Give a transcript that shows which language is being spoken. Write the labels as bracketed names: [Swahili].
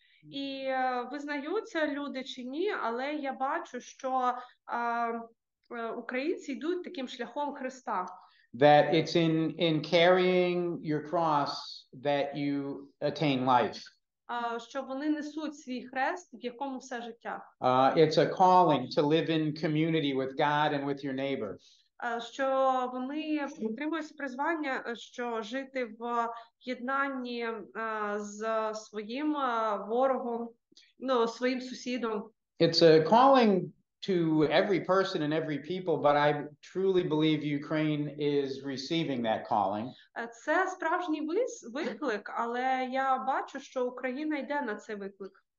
[Ukrainian] І визнаються люди чи ні, але я бачу, що українці йдуть таким шляхом Христа. [English] That it's in carrying your cross that you attain life. [Ukrainian] Що вони несуть свій хрест, в якому все життя. [English] It's a calling to live in community with God and with your neighbor. [Ukrainian] Що вони отримують призвання, що жити в єднанні з своїм ворогом, своїм сусідом. [English] It's a calling to every person and every people, but I truly believe Ukraine is receiving that calling. [Ukrainian] Це справжній виклик, але я бачу, що Україна йде на цей виклик.